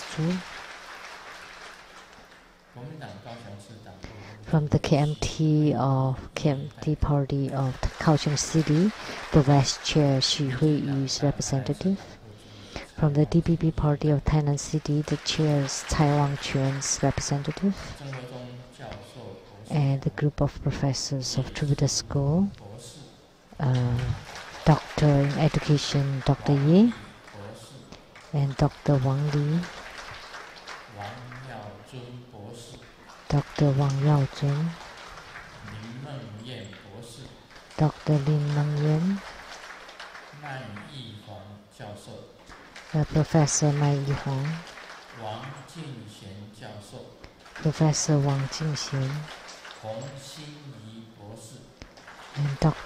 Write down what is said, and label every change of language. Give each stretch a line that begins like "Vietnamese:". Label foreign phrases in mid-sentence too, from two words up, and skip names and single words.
English: Zhu, from the KMT Party of Kaohsiung City, the Vice Chair Xu Hui's representative, from the DPP Party of Tainan City, the Chair's Cai Wang-Quan's representative, and the group of professors of Tributa School, Doctor in Education, Dr. Ye, and Dr. Wang Li, Dr. Wang Yaozun, Dr. Lin Meng-Yen, Professor Mai Yi-Huang, Professor Wang Jingxian, and Dr.